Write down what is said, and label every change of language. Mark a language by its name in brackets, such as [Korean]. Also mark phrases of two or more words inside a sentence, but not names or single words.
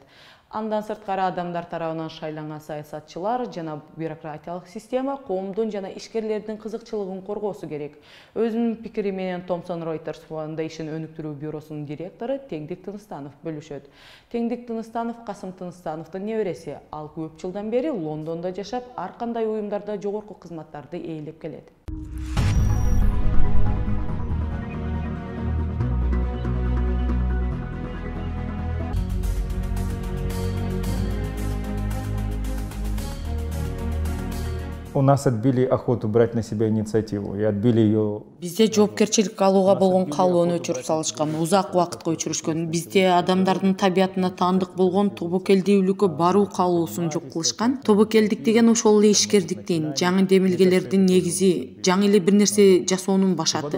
[Kyrgyz] Андан сырткары адамдар тарабынан шайланган саясатчылар жана бюрократиялык система коомдун жана ишкерлердин кызыкчылыгын коргоосу керек. Өзүнүн пикири менен Thomson Reuters Foundation өнүктүрүү бюросунун директору Теңдик Тыныстанов бөлүшөт. Теңдик Тыныстанов Касым Тыныстановдун небереси. Ал көп жылдан бери Лондондо жашап, ар кандай уюмдарда жогорку кызматтарды ээлеп келет. [Russian] У нас отбили охоту брать на себя инициативу и отбили ее. [Kyrgyz] Бизде жоопкерчилик алууга болгон каалоону өчүрүп салышкан, узак убакытка өчүрүшкөн. Бизде адамдардын табиятына таандык болгон тобокелдүүлүккө баруу каалоосун жок кылышкан. Тобокелдик деген ошол эле ишкердиктин, жаңы демилгелердин негизи, жаңы эле бир нерсе жасоонун башаты.